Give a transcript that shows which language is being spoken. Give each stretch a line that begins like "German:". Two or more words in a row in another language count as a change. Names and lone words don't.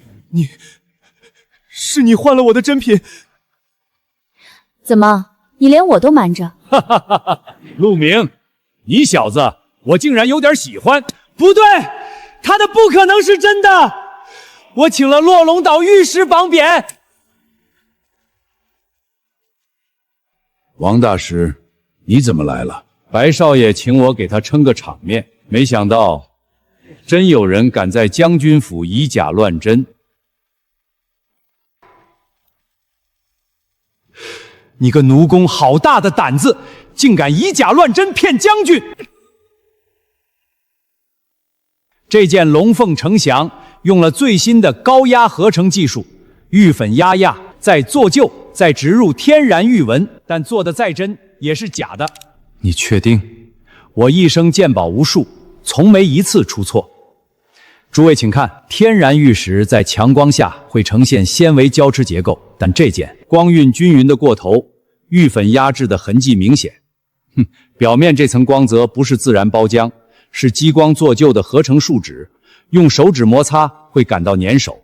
Chinese: 是你換了我的真品？怎麼，你連我都瞞着？哈哈哈哈！陸明，你小子，我竟然有點喜歡。不對，他的不可能是真的。我請了落龍島御史榜匾。王大師，你怎麼來了？白少爺請我給他撐個場面，沒想到真有人敢在將軍府以假亂真。你個奴工好大的膽子，竟敢以假亂真騙將軍！這件龙鳳呈祥用了最新的高压合成技术，玉粉压压，再做旧，再植入天然玉纹，但做的再真也是假的。你確定？我一生見寶無數，從沒一次出錯。諸位請看，天然玉石在強光下會呈現纖維交織結構，但這件光暈均勻的過頭，玉粉壓制的痕跡明顯。表面這層光澤不是自然包漿，是激光做舊的合成樹脂，用手指摩擦會感到粘手。